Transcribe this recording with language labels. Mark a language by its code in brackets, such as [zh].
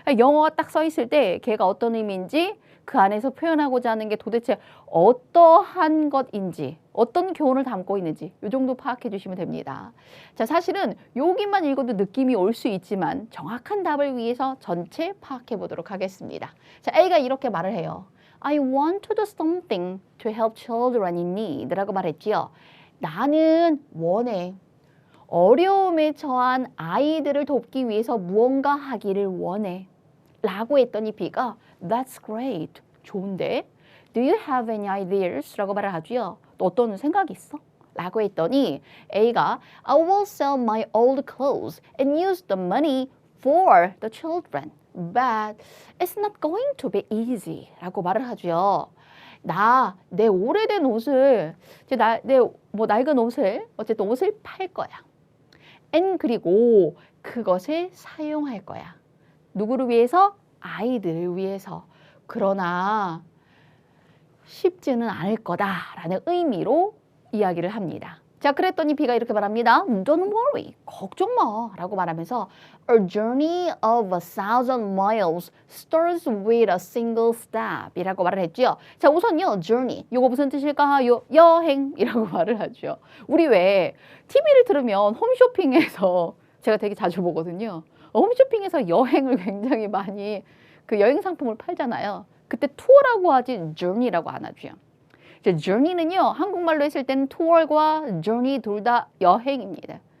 [ko] 영어가 딱 써 있을 때 걔가 어떤 의미인지 그 안에서 표현하고자 하는 게 도대체 어떠한 것인지 어떤 교훈을 담고 있는지 이 정도 파악해 주시면 됩니다. 자, 사실은 여기만 읽어도 느낌이 올 수 있지만 정확한 답을 위해서 전체 파악해 보도록 하겠습니다. 자, A가 이렇게 말을 해요. [en] I want to do something to help children in need [ko] 라고 말했지요. 나는 원해. 어려움에 처한 아이들을 돕기 위해서 무언가 하기를 원해. 라고 했더니 B가 [en] That's great. [ko] 좋은데? [en] Do you have any ideas? [ko] 라고 말을 하죠. 또 어떤 생각이 있어? 라고 했더니 A가 [en] I will sell my old clothes and use the money for the children. But it's not going to be easy. [ko] 라고 말을 하죠. 내 오래된 옷을, 낡은 옷을, 어쨌든 옷을 팔 거야. [en] And [ko] 그리고 그것을 사용할 거야. 누구를 위해서? 아이들을 위해서. 그러나 쉽지는 않을 거다라는 의미로 이야기를 합니다. 자, 그랬더니 B가 이렇게 말합니다. [en] Don't worry, [ko] 걱정 마 라고 말하면서 [en] A journey of 1,000 miles starts with a single step [ko] 이라고 말을 했죠. 자, 우선요, journey, 이거 무슨 뜻일까요? 여행이라고 말을 하죠. 우리 왜 TV를 들으면 홈쇼핑에서 제가 되게 자주 보거든요. 홈쇼핑에서 여행을 굉장히 많이 그 여행 상품을 팔잖아요. 그때 투어라고 하지 journey라고 안 하죠. journey는요, 한국말로 했을 때는 투어과 journey 둘 다 여행입니다.